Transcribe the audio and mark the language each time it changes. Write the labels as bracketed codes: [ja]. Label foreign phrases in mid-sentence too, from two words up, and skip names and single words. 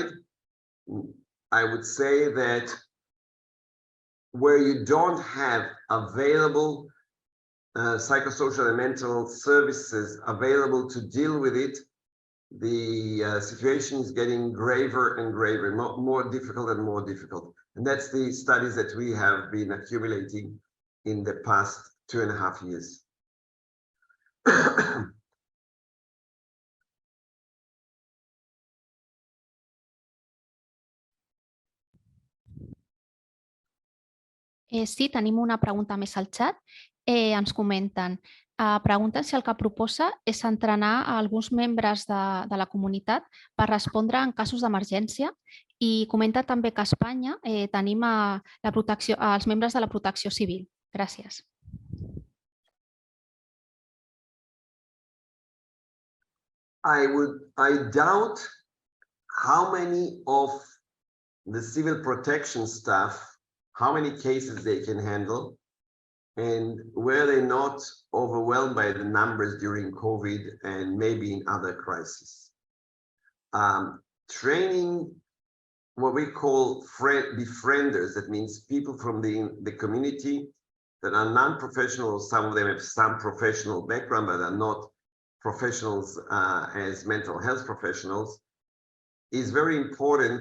[en] I would say that where you don't have available psychosocial and mental services available to deal with it, the situation is getting graver and graver, more difficult and more difficult. And that's the studies that we have been accumulating in the past 2.5 years. [ca] Sí, tenim una pregunta més al xat. Ens comenten, pregunten si el que proposa és entrenar a alguns membres de la comunitat per respondre en casos d'emergència i comenta també que a Espanya tenim els membres de la protecció civil. Gràcies. [en] I doubt how many of the civil protection staff, how many cases they can handle, and were they not overwhelmed by the numbers during COVID and maybe in other crises. Training what we call befrienders, that means people from the community that are non-professional, some of them have some professional background but are not professionals as mental health professionals, is very important.